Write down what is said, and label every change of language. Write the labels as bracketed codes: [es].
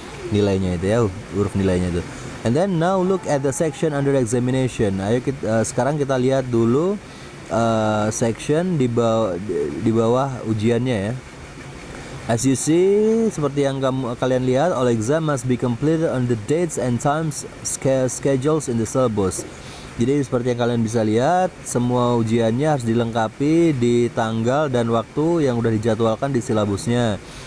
[id] Nilainya itu ya, huruf nilainya itu. [en] And then now look at the section under examination. [id] Ayo sekarang kita lihat dulu section di bawah ujiannya ya. [en] As you see, [id] seperti yang kalian lihat, [en] all exam must be completed on the dates and times schedules in the syllabus. [id] Jadi seperti yang kalian bisa lihat, semua ujiannya harus dilengkapi di tanggal dan waktu yang udah dijadwalkan di silabusnya.